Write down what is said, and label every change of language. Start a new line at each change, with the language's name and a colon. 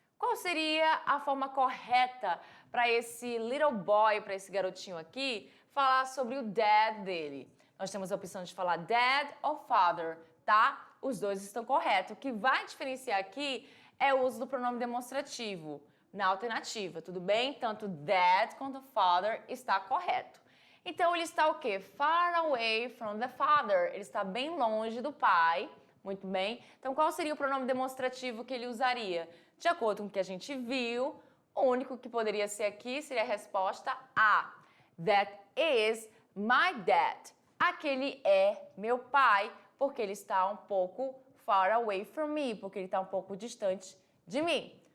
Portuguese: Qual seria a forma correta para esse
English: little boy,
Portuguese: para esse garotinho aqui, falar sobre o dad dele? Nós temos a opção de falar dad ou father, tá? Os dois estão corretos. O que vai diferenciar aqui é o uso do pronome demonstrativo na alternativa, tudo bem? Tanto dad quanto father está correto. Então, ele está o quê?
English: Far away from the father.
Portuguese: Ele está bem longe do pai. Muito bem. Então, qual seria o pronome demonstrativo que ele usaria? De acordo com o que a gente viu, o único que poderia ser aqui seria a resposta A.
English: That is my dad.
Portuguese: Aquele é meu pai, porque ele está um pouco
English: far away from me,
Portuguese: porque ele está um pouco distante de mim.